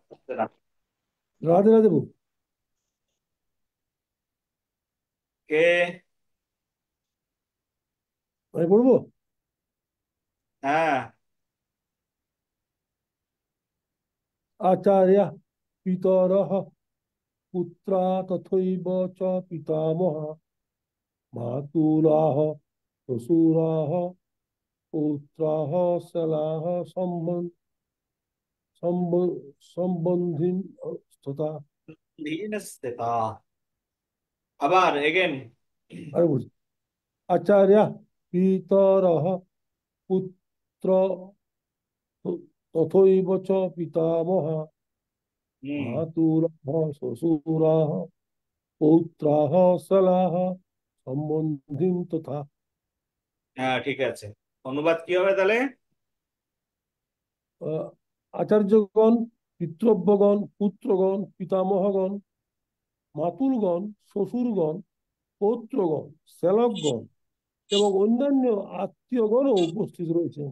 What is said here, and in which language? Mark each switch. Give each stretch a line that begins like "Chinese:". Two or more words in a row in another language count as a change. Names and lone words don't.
Bangla: রাধে রাধে বউ। কে? আমি পড়বো। হ্যাঁ।
Sanskrit: আচার্য পিতরঃ পুত্রা তথৈব চ পিতামহ মাতুলাহ শ্বশুরাহ পৌত্রাহ শালাহ সম্বন্ধীন তথা।
Bangla: ধীনস্থিতা। আবার এগেন। আরে বলছি,
Sanskrit: আচার্য পিতরঃ পুত্র তথৈব চ পিতামহ
Bangla: হুম।
Sanskrit: মাতুলাহ শ্বশুরাহ পৌত্রাহ শালাহ সম্বন্ধীন তথা।
Bangla: হ্যাঁ, ঠিক আছে। অনুবাদ কি হবে তাহলে? আচার্যগণ, পিতৃব্যগণ, পুত্রগণ, পিতামহগণ, মাতুলগণ, শ্বশুরগণ, পৌত্রগণ, শ্যালকগণ এবং অন্যান্য আত্মীয়গণও উপস্থিত রয়েছেন।